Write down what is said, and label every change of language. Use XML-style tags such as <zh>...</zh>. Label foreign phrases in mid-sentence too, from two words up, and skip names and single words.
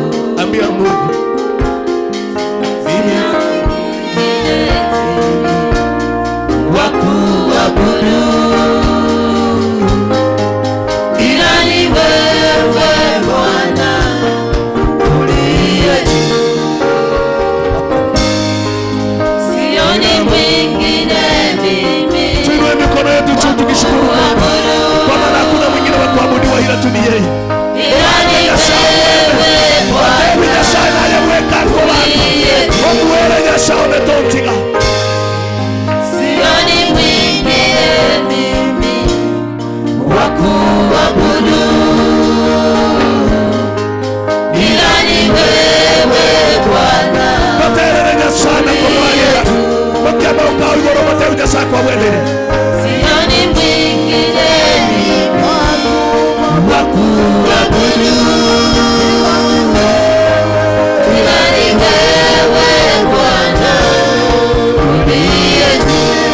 <sw>Ambia Mungu wakuabudu ila ni wewe Bwana uliye juu, sioni mwingine mimi. Tuinue mikono yetu juu tukishukuru Mungu kwa maana hakuna mwingine wa kuabudiwa ila tu ni yeye. Ila ni wewe Bwana</sw> <guz>Matebi Nyasaye naye weka kolako omwele Nyasaye onetontiga</guz> <sw>wakuabudu ila ni wewe Bwana.</sw> <guz>Baterere Nyasaye nakomwalira bakama ukawigoro Matebi Nyasaye kwa bwenere</guz> <sw>sioni mwingine wakuabudu ila ni wewe Bwana uliye juu.</sw>